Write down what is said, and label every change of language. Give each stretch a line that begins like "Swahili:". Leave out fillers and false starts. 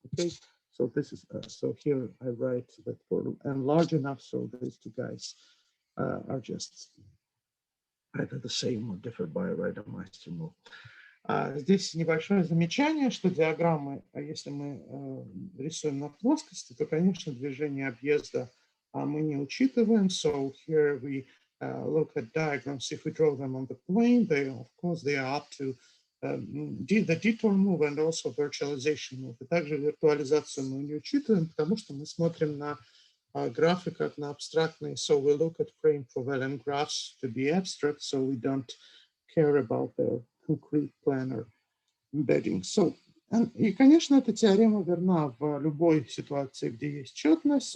English: Okay, so this is so here I write that for n large enough, so these two guys are just either the same or differ by a Riedemeyer move.
Russian: Здесь небольшое замечание, что диаграммы, если мы рисуем на плоскости, то, конечно, движение объезда мы не учитываем.
English: So here we look at diagrams. If we draw them on the plane, they, of course, they are up to the detour move and also virtualization move.
Russian: И также виртуализацию мы не учитываем, потому что мы смотрим на графы как на абстрактные.
English: So we look at frame equivalent graphs to be abstract, so we don't care about their concrete planar embedding.
Russian: So, и, конечно, эта теорема верна в любой ситуации, где есть четность.